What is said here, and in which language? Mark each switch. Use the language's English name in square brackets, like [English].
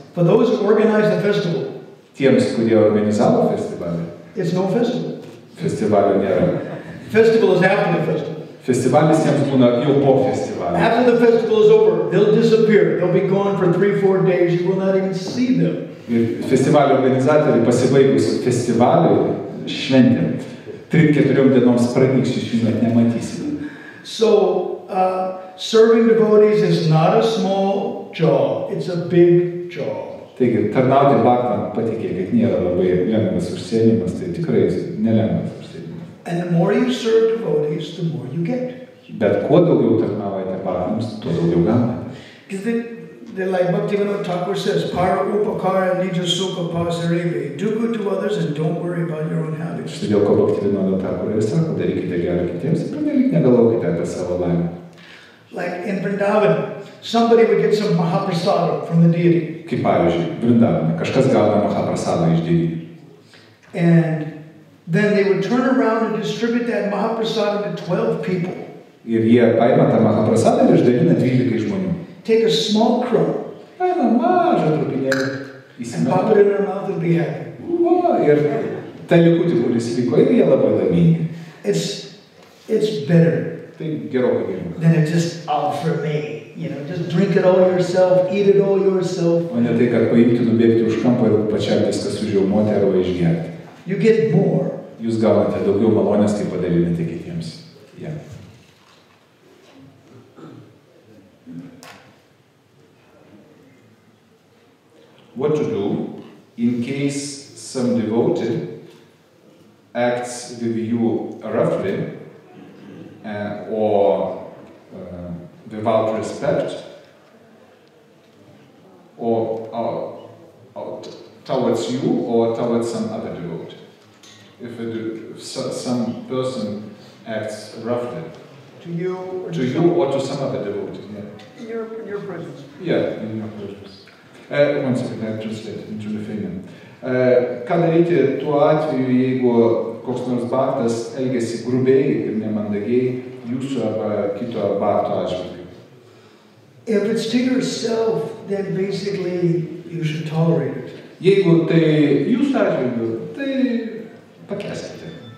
[English] For those who organize the festival, [Lithuanian] tiems, kurie organizavo festivalį, [English] it's no festival. [Lithuanian] Festivalio nėra. [English] Festival is after the festival. [Lithuanian] Festivalis jiems būna jau po festivalio. [English] After the festival is over, they'll disappear. They'll be gone for 3-4 days. You will not even see them. [Lithuanian] Ir festivalio organizatoriai pasibaigus festivaliui šventėm 3-4 dienoms pravyks, jūs jų net nematysite. [English] So, serving devotees is not a small job. It's a big job. [Lithuanian] Taigi, tarnauti bhaktam, patikėkit, nėra labai lengvas užsiėmimas, tai tikrai nelengvas užsiėmimas. [English] And the more you serve devotees, the more you get. [Lithuanian] Bet kuo daugiau tarnaujate bhaktams, tuo daugiau gaunate. [English] Because They're like Bhaktivinoda Thakur says, [Bangla] Para upakara nija sukha pasarebe. [English] Do good to others and don't worry about your own happiness. [Lithuanian] Štai dėl ko Bhaktivinoda Thakur ir sako, darykite gerą kitiems ir pernelyg negalvokite apie savo laimę. [English] Like in Vrindavan, somebody would get some mahaprasada from the deity. [Lithuanian] Kaip pavyzdžiui, Vrindavane, kažkas gauna mahaprasadą iš dievybių. [English] And then they would turn around and distribute that mahaprasada to 12 people. [Lithuanian] Ir jie paima tą mahaprasadą ir išdalina 12 žmonių. [English] Take a small crumb [Lithuanian] Paima mažą trupinėlį, [English] and pop it in their mouth and be happy. [Lithuanian] Ir tą likutį, kuris liko, ir jie labai laimingi. [English] It's better [Lithuanian] Tai gerokai geriau. [English] than it just all for me. You know, just drink it all yourself, eat it all yourself. [Lithuanian] O ne tai, kad paimti, nubėgti už kampo ir pačiam viską sužiaumoti arba išgerti. [English] You get more. [Lithuanian] Jūs gaunate daugiau malonės, kai padalinate kitiems. [English] Yeah. What to do in case some devotee acts with you roughly or without respect or towards you or towards some other devotee? If some person acts roughly To you or to some other devotee. Yeah. in your presence. Yeah, in your presence. One second, I translate into Lithuanian. [Lithuanian] Ką daryti tuo atveju, jeigu koks nors bhaktas elgiasi grubiai ir nemandagiai jūsų arba kito bhakto atžvilgiu? [English] If it's to yourself, then basically you should tolerate it. [Lithuanian] Jeigu tai jūsų atžvilgiu, tai pakęskite.